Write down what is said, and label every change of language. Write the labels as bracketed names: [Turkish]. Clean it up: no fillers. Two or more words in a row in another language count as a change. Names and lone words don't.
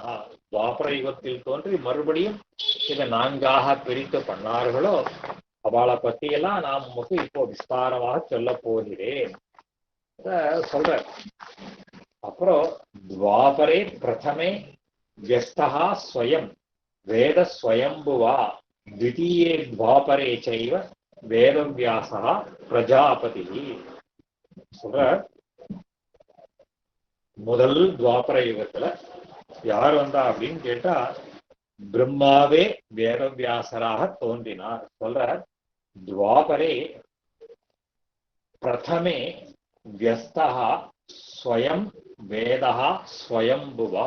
[Tamil] துவாபர யுகத்தில் தோன்றி மறுபடியும் இதை 4ஆக பிரித்து பண்ணார்களோ அவளை பத்தியெல்லாம் நான் நமக்கு இப்போ விஸ்தாரமாக சொல்ல போகிறேன் சொல்ற. [Sanskrit] அப்புறம் द्वापरे प्रथमे व्यस्ता स्वयं वेद स्वयम्भुवा द्वितीये द्वापरे चैव वेदव्यासः प्रजापति. [Tamil] சொல்ற, முதல் துவாபர யுகத்துல யார் வந்தா அப்படின்னு கேட்டா பிரம்மாவே வேதவியாசராக தோன்றினார். [Sanskrit] சொல்ற, द्वापरे प्रथमे व्यस्ता स्वयं वेदा स्वयम्भुवा.